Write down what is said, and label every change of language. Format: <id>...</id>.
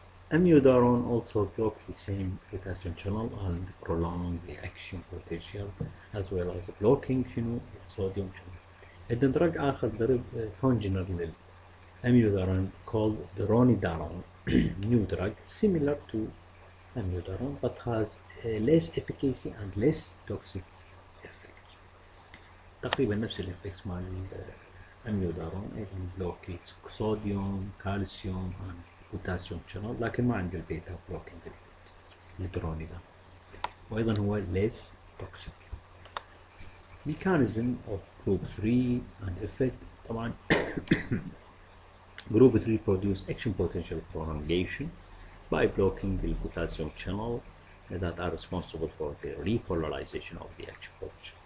<en>Amiodarone also blocks the same potassium channel and prolong the action potential as well as blocking sodium channel.</en> <ar>عندنا</ar> <en>drug</en> <ar>آخر ضرب</ar> <en>congener للamiodarone called dronidarone new drug similar to amiodarone but has less efficacy and less toxic effect.</en> <ar>تقريبا نفس الافكتس مال amiodarone أيضا</ar> <en>blockates sodium, calcium and potassium channel</en> <ar>لكن ما عنده البيتا بلوكينج الدرونيدارون، وايضا هو</ar> <en>less toxic. mechanism of group 3 and effect. طبعا group 3 produce action potential prolongation by blocking the potassium channel that are responsible for the repolarization of the action potential.</en>